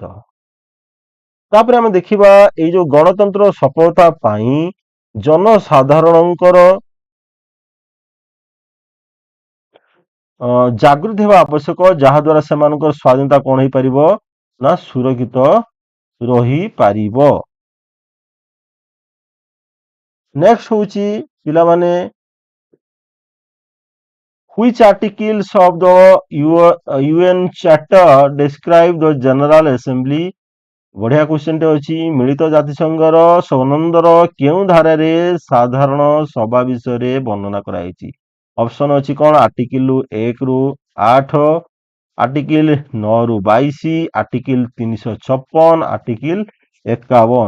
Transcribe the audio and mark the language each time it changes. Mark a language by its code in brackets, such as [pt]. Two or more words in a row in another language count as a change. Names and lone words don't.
[or] ତାପରେ ଆମେ ଦେଖିବା ଏଇ ଯୋଉ ଗଣତନ୍ତ୍ର ସଫଳତା ପାଇଁ ଜନସାଧାରଣଙ୍କର ଜାଗୃତି ହେବା ଆବଶ୍ୟକ, ଯାହା ଦ୍ୱାରା ସେମାନଙ୍କର ସ୍ୱାଧୀନତା କଣ ହେଇପାରିବ ନା ସୁରକ୍ଷିତ ରହିପାରିବ। ନେକ୍ସଟ ହଉଛି ପିଲାମାନେ [en] which articles of the UN Charter describe the General Assembly? [or] ବଢିଆ କ୍ୱେଶ୍ଚନଟେ ଅଛି। ମିଳିତ ଜାତିସଂଘର ସନନ୍ଦର କେଉଁ ଧାରାରେ ସାଧାରଣ ସଭା ବିଷୟରେ ବର୍ଣ୍ଣନା କରାଯାଇଛି? ଅପସନ ଅଛି କଣ ଆର୍ଟିକିଲ 1 ରୁ 8, ଆର୍ଟିକିଲ 9 ରୁ 22, ଆର୍ଟିକିଲ 356, ଆର୍ଟିକିଲ 51।